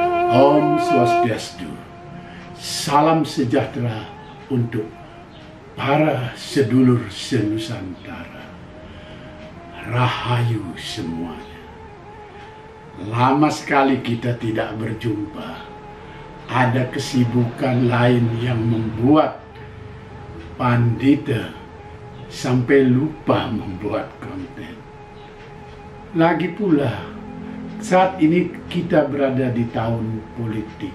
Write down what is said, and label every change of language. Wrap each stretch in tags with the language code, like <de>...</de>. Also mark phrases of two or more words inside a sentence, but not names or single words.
<ban>Om Swastiastu.</ban> <id>Salam sejahtera untuk para sedulur senusantara. Rahayu semuanya. Lama sekali kita tidak berjumpa. Ada kesibukan lain yang membuat Pandita sampai lupa membuat konten. Lagi pula, saat ini kita berada di tahun politik.</id>